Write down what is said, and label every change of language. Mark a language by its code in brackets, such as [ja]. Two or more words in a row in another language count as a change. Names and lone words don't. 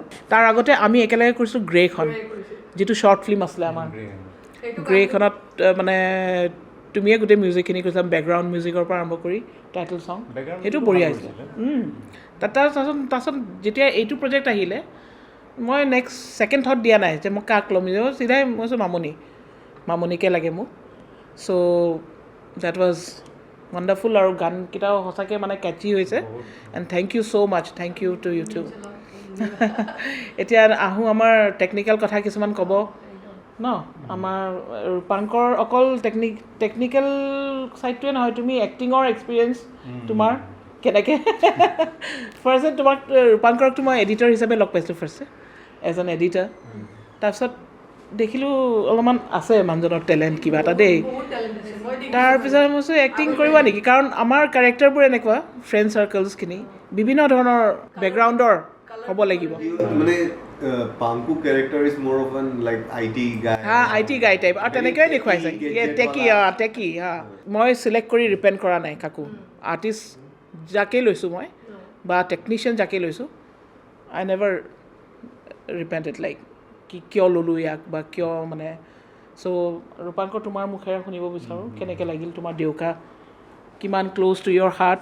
[as] তাৰ আগতে আমি একেলগে কৰিছোঁ গ্ৰেখন যিটো [en] short film [as] আছিলে আমাৰ গ্ৰেখনত মানে তুমিয়ে গোটেই মিউজিকখিনি কৈছা [en] background musicৰ [as] পৰা আৰম্ভ কৰি [en] title song [as] সেইটো বঢ়িয়া হৈছিলে তাৰপিছত যেতিয়া এইটো প্ৰজেক্ট আহিলে মই [en] next second thought [as] দিয়া নাই যে মই কাক ল'ম চিধাই মই কৈছোঁ মামনিকে লাগে মোক [en] so that was wonderful [as] আৰু গানকেইটাও সঁচাকৈ মানে কেটচি হৈছে [en] and thank you so much thank you to you too [as] এতিয়া আহোঁ আমাৰ টেকনিকেল কথা কিছুমান ক'ব ন আমাৰ ৰূপাংকৰ অকল [en] technical sideটোৱে [as] নহয় তুমি [en] actingৰ experience [as] তোমাৰ কেনেকৈ ফাৰ্ষ্টে তোমাক ৰূপাংকৰকতো মই এডিটৰ হিচাপে লগ পাইছিলোঁ ফাৰ্ষ্টে [en] as an editor [as] তাৰপিছত দেখিলোঁ অলপমান আছে মানুহজনৰ টেলেণ্ট কিবা এটা দেই তাৰপিছত মই কৈছোঁ এক্টিং কৰিবা নেকি কাৰণ আমাৰ কেৰেক্টাৰবোৰ এনেকুৱা [en] friend circlesখিনি [as] বিভিন্ন ধৰণৰ বেকগ্ৰাউণ্ডৰ হ'ব লাগিব [en] মানে পাংকু character is more of an like IT guy IT guy type [as] আৰু তেনেকৈয়ে দেখুৱাইছে টেকি মই চিলেক্ট কৰি ৰিপেণ্ড কৰা নাই কাকো আৰ্টিষ্ট যাকেই লৈছোঁ মই বা টেকনিচিয়ান যাকেই লৈছোঁ [en] I never repented like [as] কিয় ল'লোঁ ইয়াক বা কিয় মানে চ' ৰূপাংকৰ তোমাৰ মুখেৰে শুনিব বিচাৰোঁ কেনেকৈ লাগিল তোমাৰ দেউকা কিমান [en] close to your heart